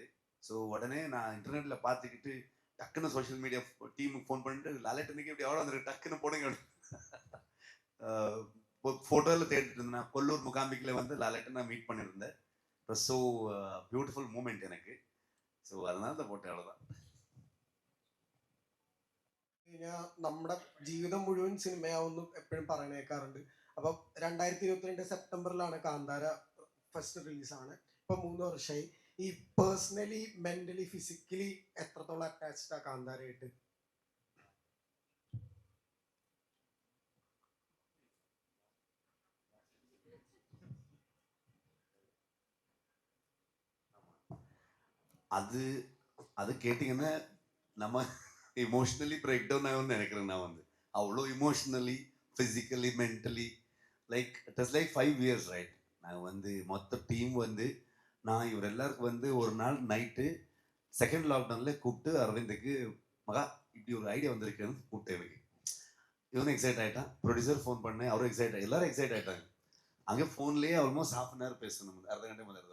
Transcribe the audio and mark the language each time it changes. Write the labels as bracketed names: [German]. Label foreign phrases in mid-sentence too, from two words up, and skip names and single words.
[Tamil] ஸோ உடனே நான் இன்டர்நெட்டில் பார்த்துக்கிட்டு டக்குன்னு [English] social media [Tamil] டீமுக்கு ஃபோன் பண்ணிட்டு லாலேட்டனுக்கு இப்படி எவ்வளோ வந்துருக்கு டக்குன்னு போடுங்க ஃபோட்டோவில் தேடிட்டு இருந்தேன். கொல்லூர் முகாம்பிக்கில் வந்து லாலேட்டை நான் மீட் பண்ணியிருந்தேன். [English] so beautiful moment [Tamil] எனக்கு. ஸோ அதனால தான் போட்டேன், അவ்வளോதான். [Malayalam] നമ്മുടെ ജീവിതം മുഴുവൻ സിനിമയാവുന്നു എപ്പോഴും പറയുന്ന കേൾക്കാറുണ്ട്. അപ്പം 2022 സെപ്റ്റംബറിലാണ് കാന്താര ഫസ്റ്റ് റിലീസാണ്. ഇപ്പം 3 വർഷമായി. ഈ [English] personally mentally physically [Malayalam] എത്രത്തോളം അറ്റാച്ച്ഡ് ആ കാന്താരയായിട്ട്? [Tamil] அது அது கேட்டிங்கன்னா நம்ம [English] emotionally break down [Tamil] ஆகும்னு நினைக்கிறேன். நான் வந்து அவ்வளோ [English] emotionally physically mentally like it is like 5 years right. [Tamil] நான் வந்து மொத்த டீம் வந்து நான் இவர் எல்லாருக்கும் வந்து ஒரு நாள் நைட்டு [English] second lockdown [Tamil] கூப்பிட்டு அரவிந்துக்கு மகா இப்படி ஒரு ஐடியா வந்திருக்குன்னு கூப்பிட்டேன். எனக்கு இவனும் எக்ஸைட் ஆகிட்டான். ப்ரொடியூசர் ஃபோன் பண்ணேன், அவரும் எக்ஸைட் எல்லாரும் எக்ஸைட் ஆகிட்டாங்க. அங்கே ஃபோன்லேயே [English] almost ½ hour [Tamil] பேசணும், அரை கண்டே முதல்ல.